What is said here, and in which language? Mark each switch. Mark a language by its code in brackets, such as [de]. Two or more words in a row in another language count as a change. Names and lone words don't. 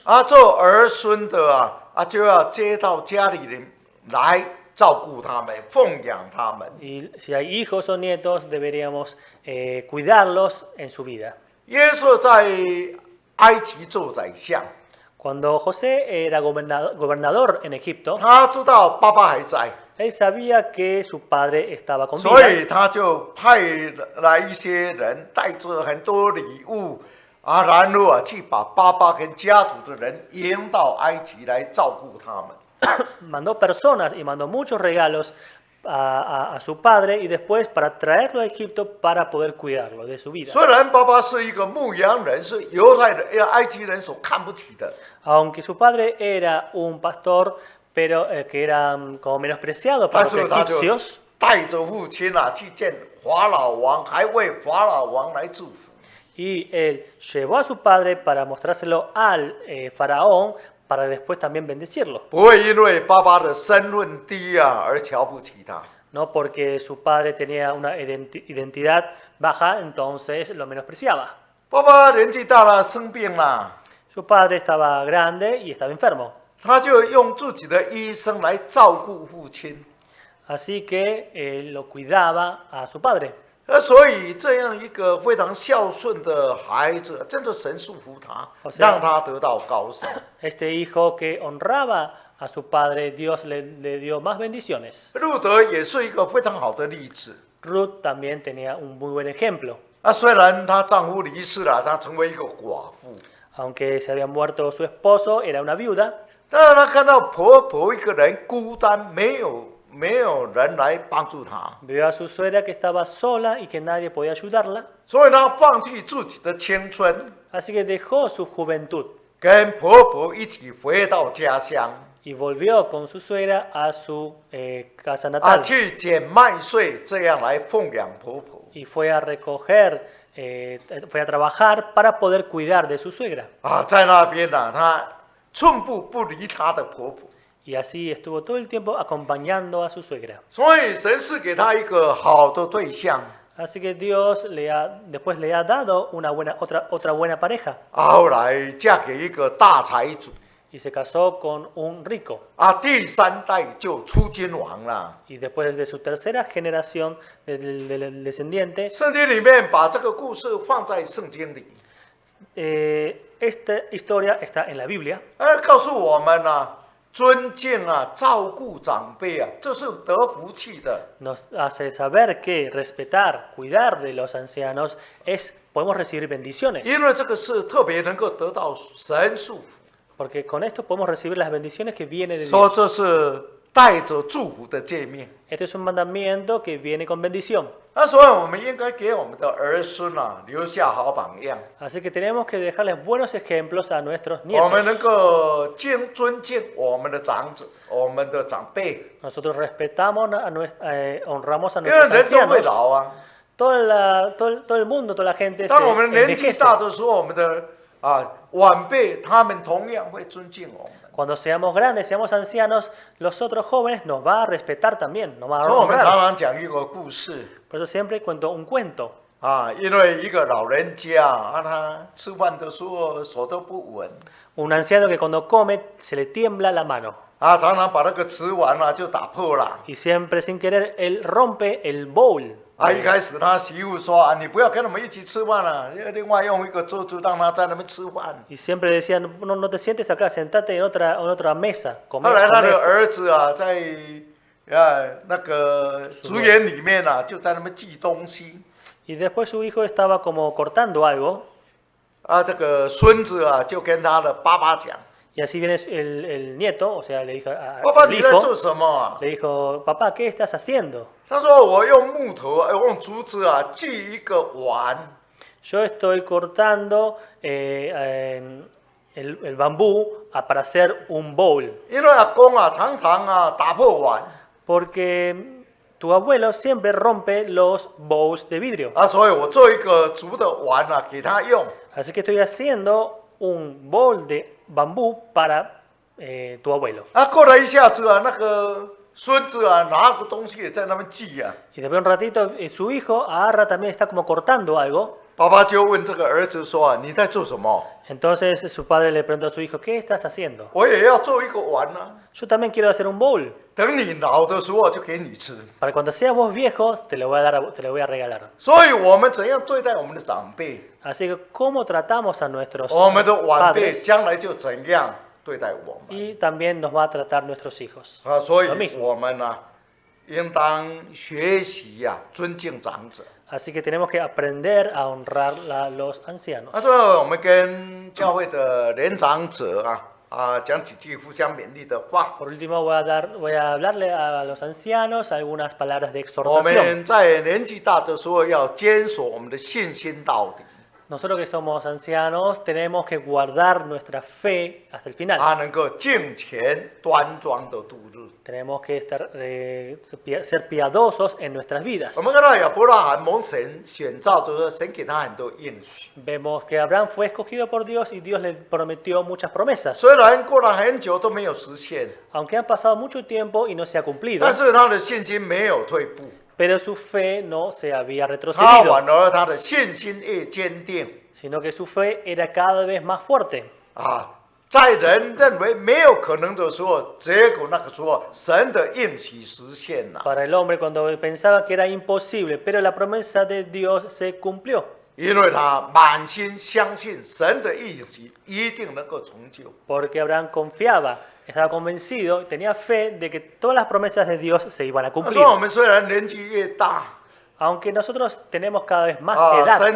[zh] 做儿孙的就要接到家里人来照顾他们，奉养他们。 [es] y si hay hijos o nietos, deberíamos cuidarlos en su vida. [zh] 约瑟在埃及做宰相， [es] Cuando José era gobernador en Egipto, [zh] 他知道爸爸还在。 [es] él sabía que su padre estaba con [zh] 所 [es] vida. [zh] 以他就派来一些人，带着很多礼物，然后去把爸爸跟家族的人引到埃及来照顾他们。 [es] Mandó personas y mandó muchos regalos a su padre y después para traerlo a Egipto para poder cuidarlo de su vida. [zh] 虽然爸爸是一个牧羊人，是犹太人、埃及人所看不起的， [es] Aunque su padre era un pastor, pero que era como menospreciado por [zh] 但 [es] los [zh] 是他就 [es] egipcios, [zh] 带着父亲去见法老王，还为法老王来祝福。 [es] y él llevó a su padre para mostrárselo al faraón para después también bendecirlo. [zh] 不会因为爸爸的身份低而瞧不起他。 [es] No porque su padre tenía una identidad baja, entonces lo menospreciaba. [zh] 爸爸年纪大了，生病了， [es] Su padre estaba grande y estaba enfermo. [zh] 他就用自己的医生来照顾父亲。 [es] Así que él lo cuidaba a su padre. [zh] 所以这样一个非常孝顺的孩子，真的神祝福他，让他得到高升。 [es] Este hijo que honraba a su padre, Dios le dio más bendiciones. [zh] 路德也是一个非常好的例子。 [es] Ruth también tenía un muy buen ejemplo. [zh] 虽然她丈夫离世了，她成为一个寡妇， [es] Aunque se había muerto su esposo, era una viuda. [zh] 但是她看到婆婆一个人孤单，没有人来帮助她， [es] Vio a su suegra que estaba sola y que nadie podía ayudarla. [zh] 所以她放弃自己的青春， [es] Así que dejó su juventud [zh] 跟婆婆一起回到家乡， [es] y volvió con su suegra a su casa natal. [zh] 去捡麦穗，这样来奉养婆婆。 [es] Y fue a recoger, fue a trabajar para poder cuidar de su suegra. [zh] 在那边她寸步不离她的婆婆。 [es] Y así estuvo todo el tiempo acompañando a su suegra. [zh] 所以神是给她一个好的对象， [es] Así que Dios después le ha dado otra buena pareja [zh] 后来嫁给一个大财主， [es] y se casó con un rico. [zh] 第三代就出君王了。 [es] Y después de su tercera generación del descendiente, [zh] 圣经里面把这个故事放在圣经里， [es] esta historia está en la Biblia. [zh] 告诉我们尊敬照顾长辈这是得福气的。 [es] Nos hace saber que respetar, cuidar de los ancianos podemos recibir bendiciones. [zh] 因为这个是特别能够得到神祝福， [es] Porque con esto podemos recibir las bendiciones que vienen de [zh] 说 [es] Dios. [zh] 这是带着祝福的界面。 [es] Este es un mandamiento que viene con bendición. [zh] 所以我们应该给我们的儿孙留下好榜样。 [es] Así que tenemos que dejarles buenos ejemplos a nuestros [zh] 我们能 [es] nietos. [zh] 够尊敬我们的长者、我们的长辈， [es] Nosotros respetamos, honramos a [zh] 因为 [es] nuestros [zh] 人都会 [es] ancianos. [zh] 老。 [es] Todo el mundo, toda la gente se [zh] 当我们年纪 [es] envejece. [zh] 大的时候，我们的晚辈他们同样会尊敬我们。 [es] Cuando seamos grandes, seamos ancianos, los otros jóvenes nos va a respetar también, nos va a [zh] 所以我们常 [es] honrar. [zh] 常讲一个故事 [es] Por eso siempre cuento un cuento. [zh] 因为一个老人家他吃饭的时候手都不稳 [es] Un anciano que cuando come se le tiembla la mano. [zh] 常常把那个瓷碗就打破了。 [es] Y siempre sin querer él rompe el bowl. [zh] 一开始他媳妇说你不要跟我们一起吃饭了，另外用一个桌子让他在那边吃饭。 [es] Y siempre decían, no te sientes acá, sentate en otra mesa. [zh] 后 [es] Come, [zh] 来他的 [es] come. [zh] 儿子在那个竹园里面就在那边寄东西。 [es] Y después su hijo estaba como cortando algo. [zh] 这个孙子就跟他的爸爸讲。 [es] Y así viene el nieto, o sea, le dijo [zh] 爸爸 [es] al [zh] 你在做 [es] hijo, [zh] 什么 [es] le dijo, papá, ¿qué estás haciendo? [zh] 他说我用木头用竹子锯一个碗。 [es] yo estoy cortando el bambú para hacer un bowl, [zh] 因为阿公啊常常啊打破碗 [es] porque tu abuelo siempre rompe los bowls de vidrio. [zh] 啊，所以我做一个竹的碗啊给他用。 [es] Así que estoy haciendo un bowl de bambú para tu abuelo. [zh] 啊，过了一下子啊，那个孙子啊拿个东西也在那边锯啊， [es] Y después de un ratito, su hijo agarra también, está como cortando algo. [zh] 爸爸就问这个儿子说啊，你在做什么？ [es] Entonces su padre le pregunta a su hijo, ¿qué estás haciendo? [zh] 我也要做一个碗啊， [es] Yo también quiero hacer un bowl. [zh] 等你老的时候就给你吃。 [es] Para cuando seamos viejos, te lo voy a dar, te lo voy a regalar. [zh] 所以我们怎样对待我们的长辈， [es] Así que, ¿cómo tratamos a nuestros [zh] 我们的晚辈 [es] padres? [zh] 将来就怎样对待我们 [es] Y también nos va a tratar nuestros hijos. [zh] 啊。所以 [es] Lo mismo. [zh] 我们呢，应当学习呀、尊敬长者。 [es] Así que tenemos que aprender a honrar a los ancianos. [zh] 那最后我们跟教会的年长者讲几句互相勉励的话。 [es] Por último, voy a hablarle a los ancianos algunas palabras de [zh] 我 [es] exhortación. [zh] 们在年纪大的时候要坚守我们的信心到底， [es] Nosotros que somos ancianos tenemos que guardar nuestra fe hasta el final. [zh] 能够敬虔端庄的度日。 [es] Tenemos que ser piadosos en nuestras vidas. [zh] 我们看到亚伯拉罕蒙神选召的时候，神给他很多应许。 [es] Vemos que Abraham fue escogido por Dios y Dios le prometió muchas promesas. [zh] 虽然过了很久都没有实现， [es] Aunque han pasado mucho tiempo y no se ha cumplido, [zh] 但是他的信心没有退步， [es] pero su fe no se había [zh] 他 [es] retrocedido, [zh] 反而他的信心越坚定 [es] sino que su fe era cada vez más fuerte. [zh] 在人认为没有可能的时候，结果那个时候神的应许实现了。 [es] Para el hombre cuando pensaba que era imposible, pero la promesa de Dios se cumplió. [zh] 因为他满心相信神的应许一定能够成就。 [es] Porque Abraham confiaba, estaba convencido, tenía fe de que todas las promesas de Dios se iban a [zh] 他 [es] cumplir. [zh] 说我们虽然年纪越大， [es] Aunque nosotros tenemos cada vez más [zh] 身 [es] edad,